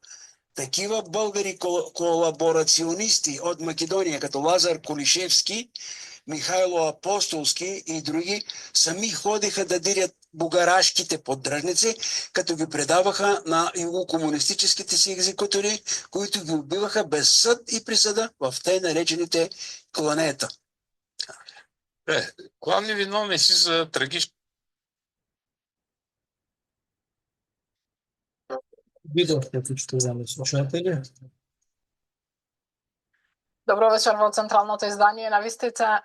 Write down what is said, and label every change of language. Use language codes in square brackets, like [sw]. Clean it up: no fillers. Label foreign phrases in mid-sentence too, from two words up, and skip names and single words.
[bg] Такива българи колаборационисти от Македония, като Лазар Колишевски, Михайло Апостолски и други, сами ходиха да дирят бугарашките поддръжници, като ги предаваха на югокомунистическите си екзекутори, които ги убиваха без съд и присъда в тъй наречените кланета. Главни виновници за трагично. [mk] Видовте, почитувани слушатели. Добро вечер во централното издание на Вистица.